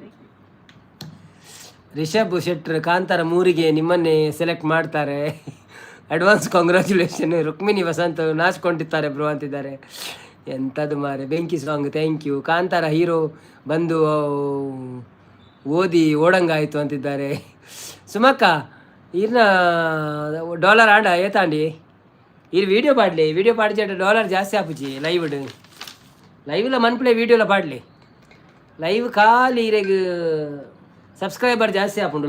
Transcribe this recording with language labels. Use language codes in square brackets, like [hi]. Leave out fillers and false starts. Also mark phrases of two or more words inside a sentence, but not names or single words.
[kn] ರಿಷಬ್ ಶೆಟ್ರ್ ಕಾಂತಾರ 3ಗೆ ನಿಮ್ಮನ್ನೇ ಸೆಲೆಕ್ಟ್ ಮಾಡ್ತಾರೆ. [en] advance congratulation. [kn] ರುಕ್ಮಿಣಿ ವಸಂತ್ ನಾಚ್ಕೊಂಡಿರ್ತಾರೆ ಬ್ರೋ ಅಂತಿದ್ದಾರೆ. ಎಂಥದ್ದು ಮಾರೆ, ಬೆಂಕಿ ಸಾಂಗ್. [en] thank you. [kn] ಕಾಂತಾರ ಹೀರೋ ಬಂದು ಓದಿ ಓಡಂಗಾಯಿತು ಅಂತಿದ್ದಾರೆ. [tcy] ಸುಮಕ್ಕ ಇರ್ನ ಡಾಲರ್ ಆಡ ಏತಾಂಡಿ ಇರ್ ವೀಡಿಯೋ ಪಾಡಲಿ, ವೀಡಿಯೋ ಪಾಡಿಚೇಟ ಡಾಲರ್ ಜಾಸ್ತಿ ಆಪುಜಿ. ಲೈವ್ಲ ಮನ್ಪ್ಲೆ ವೀಡಿಯೋಲ ಪಾಡಲಿ. ಲೈವ್ ಖಾಲಿ ಇರೆಗ್ ಸಬ್ಸ್ಕ್ರೈಬರ್ ಜಾಸ್ತಿ ಆಪುಂಡು.